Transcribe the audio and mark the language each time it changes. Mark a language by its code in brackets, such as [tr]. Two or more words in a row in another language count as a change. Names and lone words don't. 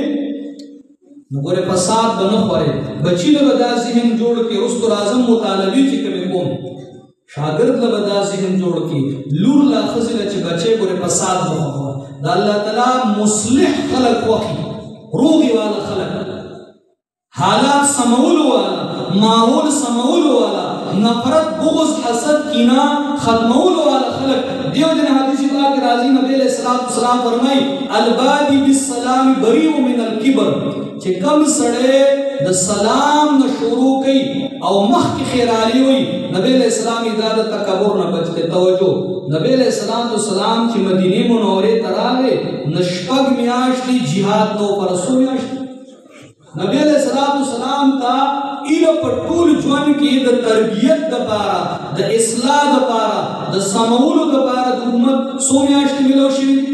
[ps] نو ګورې فساد به نه خورې، بچي له به دا ذهن جوړ کړي، رستو راځم مطالبې چې کومې کوم شاګرد له به دا ذهن جوړ کړي، لور لا ښځې له چې بچی ګورې فساد به نه خوري. د [ar] الله تعالی [ps] مصلح خلک خوښي، روغې والا خلک، حالات سمولو والا، ماحول سمولو والا، نفرت بغض حسد کینه ختمولو والا خلک. دیو جن حدیث پاک راضی نبی [ar] علیہ السلام [ps] فرمائی [ar] البادی بالسلام بریء من الکبر، [ps] چې کم سړی د سلام نه شروع کوي او مخکې خیرالي وي، نبی [ar] علیہ السلام [ps] دا د تکبر نه بچ دی. توجه، نبی [ar] علیہ السلام [ps] چې مدینې منورې ته راغی نه شپږ میاشتې جهاد نو پر څو میاشتې نبی [ar] علیہ السلام [ps] ته ایله په ټول ژوند کې د تربیت دپاره، د اصلاح دپاره، د سمولو دپاره د امت څو میاشتې میلاو شوي دي.